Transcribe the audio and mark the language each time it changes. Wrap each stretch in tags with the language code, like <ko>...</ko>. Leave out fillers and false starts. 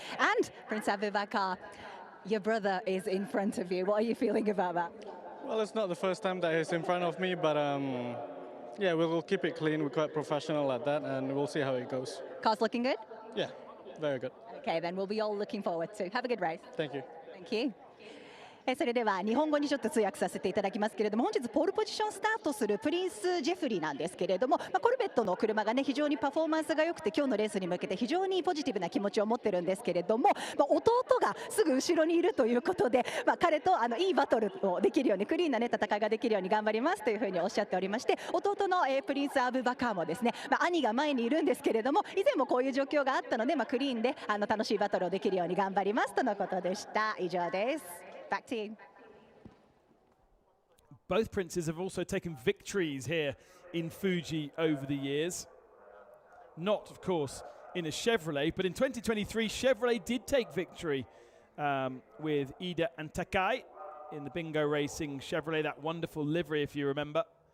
<en>And Prince Abubakar, your brother is in front of you. What are you feeling about that? Well, it's not the first time that he's in front of me, but yeah, we'll keep it clean. We're quite professional at that, and we'll see how it goes. Car's looking good? Yeah, very good. Okay, then we'll be all looking forward to. Have a good race. Thank you. Thank you.</en> <ja>それでは日本語にちょっと通訳させていただきますけれども、本日ポールポジションスタートするプリンス・ジェフリーなんですけれども、コルベットの車がね非常にパフォーマンスが良くて今日のレースに向けて非常にポジティブな気持ちを持ってるんですけれども、弟がすぐ後ろにいるということで、彼といいバトルをできるようにクリーンな、ね、戦いができるように頑張りますというふうにおっしゃっておりまして、弟の、プリンス・アブバカーもですね、兄が前にいるんですけれども、以前もこういう状況があったので、クリーンで楽しいバトルをできるように頑張りますとのことでした。以上です。</ja> <en>Back to you. Both princes have also taken victories here in Fuji over the years. Not, of course, in a Chevrolet, but in 2023, Chevrolet did take victory with Ida and Takai in the Bingo Racing Chevrolet, that wonderful livery, if you remember.</en>